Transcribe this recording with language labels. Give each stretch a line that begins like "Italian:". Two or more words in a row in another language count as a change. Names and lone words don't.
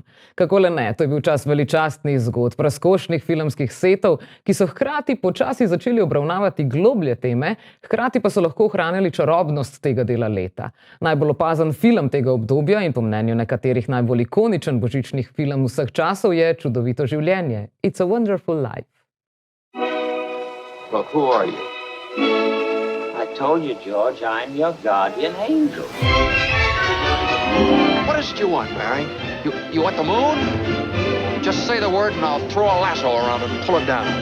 Slovenian: Kako le ne, to je bil čas veličastnih zgodb, razkošnih filmskih setov, ki so hkrati počasi začeli obravnavati globlje teme, hkrati pa so lahko ohranjali čarobnost tega dela leta. Najbolj opazen film tega obdobja in po mnenju nekaterih najbolj ikoničen božičnih film vseh časov je Čudovito življenje.
English: It's a Wonderful Life. Well, who are you? I told you, George, I'm your guardian angel. What is it you want, Barry? You want the moon? Just say the word and I'll throw a lasso around it and pull it down.